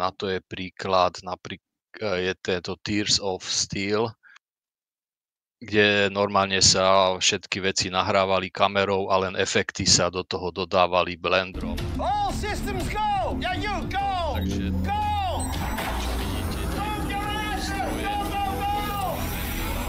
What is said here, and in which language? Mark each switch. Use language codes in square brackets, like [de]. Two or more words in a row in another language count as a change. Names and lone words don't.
[sk] Na to je príklad, je to Tears of Steel, kde normálne sa všetky veci nahrávali kamerou a len efekty sa do toho dodávali Blenderom. [en] All systems go! Yeah, you go! [sk] Takže [en] Go! [sk] čo vidíte, [en] Go, Garage! Go, go, go!